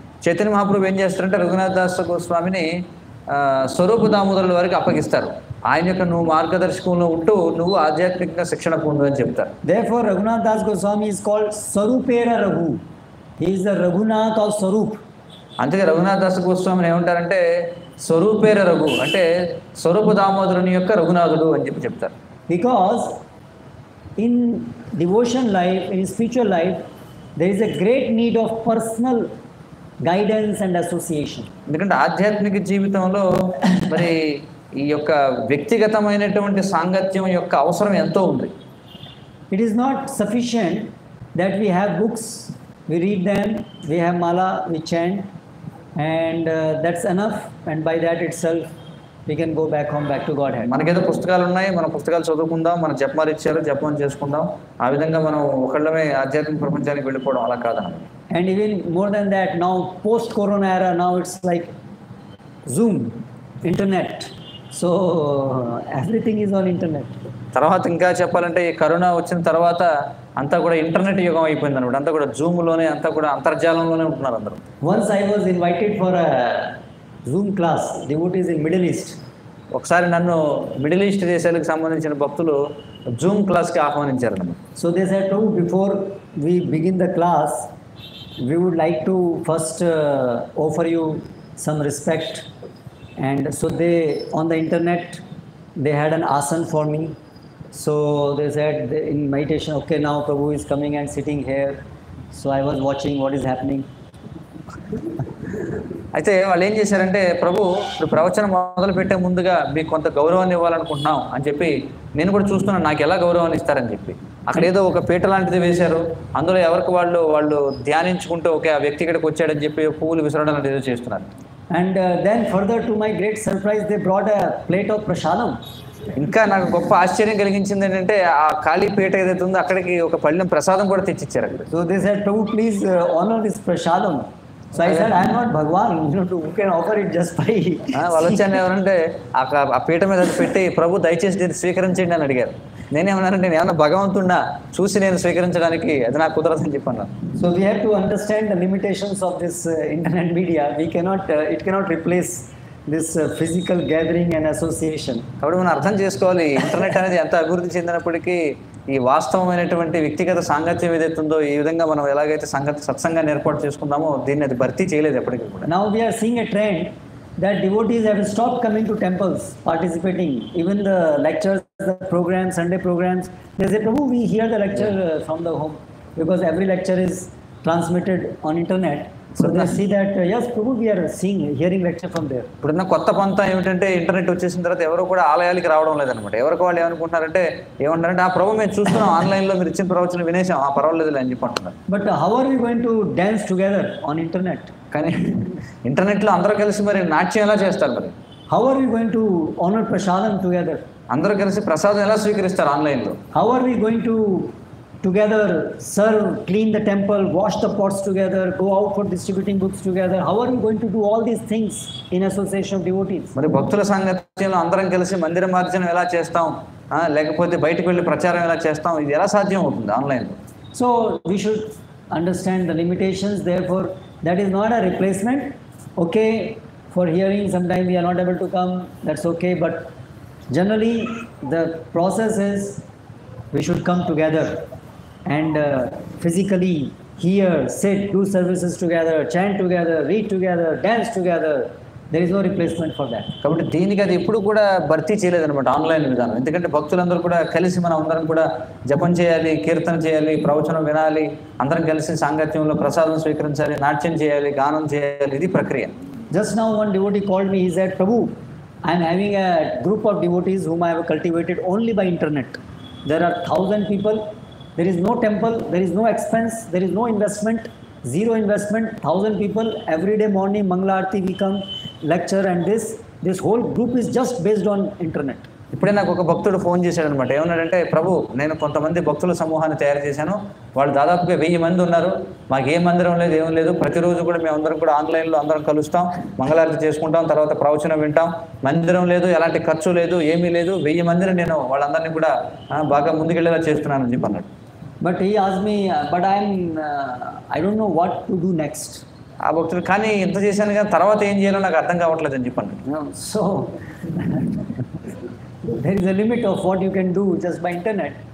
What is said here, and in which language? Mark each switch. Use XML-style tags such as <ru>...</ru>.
<te>చైతన్య మహాప్రభు ఏం చేస్తారంటే రఘునాథ్ దాస గోస్వామిని స్వరూప దామోదరుల వారికి అప్పగిస్తారు. ఆయన యొక్క నువ్వు మార్గదర్శకంలో ఉంటూ నువ్వు ఆధ్యాత్మికంగా శిక్షణ పొందు అని చెప్తారు.</te> <en>Therefore Raghunath Das Goswami is called Swarupera Raghu. He is the Raghunath of Swarup.</en> <te>అందుకే రఘునాథ్ దాస గోస్వామిని ఏమంటారంటే స్వరూపేర రఘు, అంటే స్వరూప దామోదరుని యొక్క రఘునాథుడు అని చెప్తారు.</te> <en>Because in devotion life, in spiritual life, there is a great need of personal guidance and association.</en> <te>ఎందుకంటే ఆధ్యాత్మిక జీవితంలో మరి ఈ యొక్క వ్యక్తిగతమైనటువంటి సాంగత్యం యొక్క అవసరం ఎంతో ఉంది.</te> <en>It is not sufficient that we have books, we read them, we have mala, we chant, and that's enough, and by that itself we can go back home, back to Godhead.</en> <te>మనకేదో పుస్తకాలు ఉన్నాయి, మన పుస్తకాలు చదువుకుందాం, మన జపమాలు ఇచ్చారు, జపం చేసుకుందాం, ఆ విధంగా మనం ఒకళ్ళమే ఆధ్యాత్మిక ప్రపంచానికి వెళ్ళిపోవడం అలా కాదన్నమాట.</te> <en>And even more than that, now post corona era, now it's like Zoom, internet, so everything is on internet.</en> <te>తర్వాత ఇంకా చెప్పాలంటే ఈ కరోనా వచ్చిన తర్వాత అంతా కూడా ఇంటర్నెట్ యుగం అయిపోయింది అనమాట. అంతా కూడా జూమ్లోనే, అంతా కూడా అంతర్జాలంలోనే ఉంటున్నారు అందరూ.</te> <en>Once I was invited for a Zoom class, devotees in Middle East.</en> <te>ఒకసారి నన్ను మిడిల్ ఈస్ట్ దేశాలకు సంబంధించిన భక్తులు జూమ్ క్లాస్కి ఆహ్వానించారు అన్నమాట.</te> <en>So they said, "Oh, before we begin the class, we would like to first offer you some respect." And so they, on the internet, they had an asana for me. So they said in meditation, okay, now Prabhu is coming and sitting here. So I was watching what is happening.</en> <te>అయితే వాళ్ళు ఏం చేశారంటే, ప్రభు ఇప్పుడు ప్రవచనం మొదలు పెట్టే ముందుగా మీకు కొంత గౌరవాన్ని ఇవ్వాలనుకుంటున్నాం అని చెప్పి, నేను కూడా చూస్తున్నాను నాకు ఎలా గౌరవాన్ని ఇస్తారని చెప్పి. అక్కడ ఏదో ఒక పీట లాంటిది వేశారు, అందులో ఎవరికి వాళ్ళు ధ్యానించుకుంటూ ఒక వ్యక్తి ఇక్కడికి వచ్చాడని చెప్పి పువ్వులు విసరడం లాంటిది ఏదో చేస్తున్నారు.</te> <en>And then further to my great surprise, they brought a plate of prasadam.</en> <te>ఇంకా నాకు గొప్ప ఆశ్చర్యం కలిగించింది ఏంటంటే, ఆ ఖాళీ పీట ఏదైతే ఉందో అక్కడికి ఒక పళ్ళెం ప్రసాదం కూడా తెచ్చిచ్చారు అక్కడ.</te> <en>So they said, Prabhu, please honor this prasadam. So I said, I am not Bhagwan, who can offer it just by...</en> <te>వాళ్ళు వచ్చాను ఎవరంటే ఆ పీట మీద పెట్టి, ప్రభు దయచేసి దీన్ని స్వీకరించండి అని అడిగారు. నేనేమన్నానంటే, నేను ఏమన్నా భగవంతున్నా చూసి నేను స్వీకరించడానికి అది నాకు కుదరదని చెప్పాను.</te> <en>So we have to understand the limitations of this internet media. We cannot, it cannot replace this physical gathering and association.</en> <te>కాబట్టి మనం అర్థం చేసుకోవాలి, ఇంటర్నెట్ అనేది ఎంత అభివృద్ధి చెందినప్పటికీ ఈ వాస్తవమైనటువంటి వ్యక్తిగత సాంగత్యం ఏదైతుందో, ఈ విధంగా మనం ఎలాగైతే సత్సంగాన్ని ఏర్పాటు చేసుకుందామో దీన్ని అది భర్తీ చేయలేదు ఎప్పటికీ కూడా.</te> <en>Now we are seeing a trend that devotees have stopped coming to temples, participating. Even the lectures, the programs, Sunday programs, they say, Prabhu, we hear the lecture from the home, because every lecture is transmitted on internet. So they see that, yes, Prabhu, we are hearing lecture from there.</en> <te>ఇప్పుడున్న కొత్త పంత ఏమిటంటే, internet వచ్చేసిన తర్వాత ఎవరు కూడా ఆలయాలకి రావడం లేదనమాట. ఎవరికి వాళ్ళు ఏమనుకుంటున్నారంటే, ఆ ప్రభు మేము చూస్తున్నాం ఆన్లైన్లో మీరు ఇచ్చిన ప్రవచనం వినేసాం, పర్వాలేదు అని చెప్పి అంటున్నారు.</te> <en>But how are we going to dance together on internet?</en> <te>కానీ ఇంటర్నెట్లో అందరూ కలిసి మరి నాట్యం ఎలా చేస్తారు మరి?</te> <en>How are we going to honor prasadam together?</en> <te>అందరూ కలిసి ప్రసాదం ఎలా స్వీకరిస్తారు ఆన్లైన్లో?</te> <en>How are we going to together serve, clean the temple, wash the pots together, go out for distributing books together? How are we going to do all these things in association of devotees?</en> <te>మరి భక్తుల సాంగత్యంలో అందరం కలిసి మందిర మార్జనం ఎలా చేస్తాం, లేకపోతే బయటకు వెళ్ళి ప్రచారం ఎలా చేస్తాం, ఇది ఎలా సాధ్యం అవుతుంది ఆన్లైన్లో?</te> <en>So we should understand the limitations. Therefore, that is not a replacement. Okay, for hearing sometimes we are not able to come, that's okay, but generally the process is we should come together and physically hear, sit, do services together, chant together, read together, dance together. There is no replacement for that.</en> <te>కాబట్టి దీనికి అది ఎప్పుడు కూడా భర్తీ చేయలేదన్నమాట online విధానం. ఎందుకంటే భక్తులందరూ కూడా కలిసి మనం అందరం కూడా జపం చేయాలి, కీర్తన చేయాలి, ప్రవచనం వినాలి, అందరం కలిసి సాంగత్యంలో ప్రసాదం స్వీకరించాలి, నాట్యం చేయాలి, గానం చేయాలి, ఇది ప్రక్రియ.</te> <en>Just now one devotee called me, he said, Prabhu, I am having a group of devotees whom I have cultivated only by internet. There are 1,000 people, there is no temple, there is no expense, there is no investment, zero investment, 1,000 people, every day morning Mangala Aarti we come, lecture, and this whole group is just based on internet.</en> <te>ఇప్పుడే నాకు ఒక భక్తుడు phone చేశాడనమాట. ఏమన్నాడంటే, ప్రభు నేను కొంతమంది భక్తుల సమూహాన్ని తయారు చేశాను, వాళ్ళు దాదాపుగా 1000 మంది ఉన్నారు, మాకు ఏ మందిరం లేదు, ఏం లేదు, ప్రతిరోజు కూడా మేము అందరం కూడా ఆన్లైన్లో అందరం కలుస్తాం, మంగళారతి చేసుకుంటాం, తర్వాత ప్రవచనం వింటాం, మందిరం లేదు, ఎలాంటి ఖర్చు లేదు, ఏమీ లేదు, 1000 మందిని నేను వాళ్ళందరినీ కూడా బాగా ముందుకెళ్ళేలా చేస్తున్నానని చెప్పి అన్నాడు.</te> <en>But he asked me, but I don't know what to do next.</en> <te>ఆ భక్తుడు, కానీ ఇంత చేశాను కానీ తర్వాత ఏం చేయాలో నాకు అర్థం కావట్లేదు అని చెప్పి అన్నాడు.</te> <en>So there is a limit of what you can do just by internet.</en>